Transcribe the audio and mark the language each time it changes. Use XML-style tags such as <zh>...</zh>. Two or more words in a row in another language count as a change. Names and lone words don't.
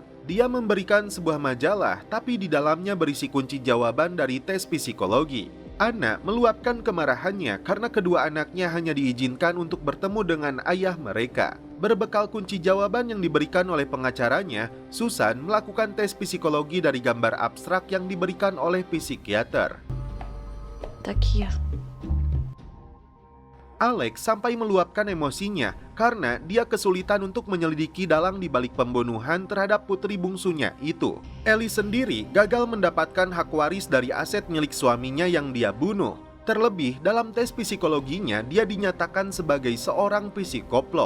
<id>Dia memberikan sebuah majalah, tapi di dalamnya berisi kunci jawaban dari tes psikologi. Anna meluapkan kemarahannya karena kedua anaknya hanya diizinkan untuk bertemu dengan ayah mereka. Berbekal kunci jawaban yang diberikan oleh pengacaranya, Susan melakukan tes psikologi dari gambar abstrak yang diberikan oleh psikiater.</id> <pt>Tá aqui, ó.</pt> <id>Alex sampai meluapkan emosinya karena dia kesulitan untuk menyelidiki dalang di balik pembunuhan terhadap putri bungsunya itu. Ellie sendiri gagal mendapatkan hak waris dari aset milik suaminya yang dia bunuh. Terlebih, dalam tes psikologinya dia dinyatakan sebagai seorang psikoplok.</id>